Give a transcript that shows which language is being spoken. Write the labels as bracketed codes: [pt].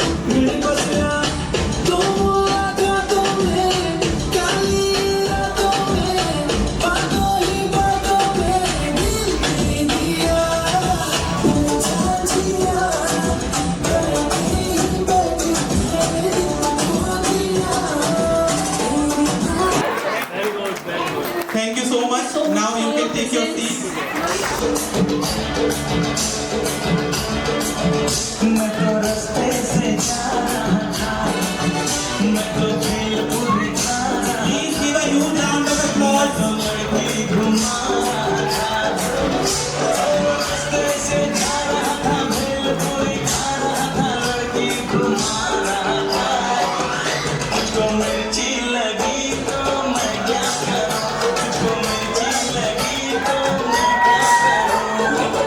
[hi] मेरे पास आ तुम रातों में, काली रातों में, बातों ही बातों में दिल दे दिया, समझा दिया, तेरी बेटी मैंने दिल खो दिया। [en] Thank you so much. Now you can take your seat. [hi] मैं तो रास्ते से जा रहा था, मैं तो भेलपुर जा रहा था, [en] Please give a huge round of applause. [hi] लड़की घुमा रहा था, रास्ते से जा रहा था, भेलपुर जा रहा था, लड़की घुमा रहा था। तुझको मिर्ची लगी तो मैं क्या करूं, तुझको मिर्ची लगी तो मैं क्या करूं।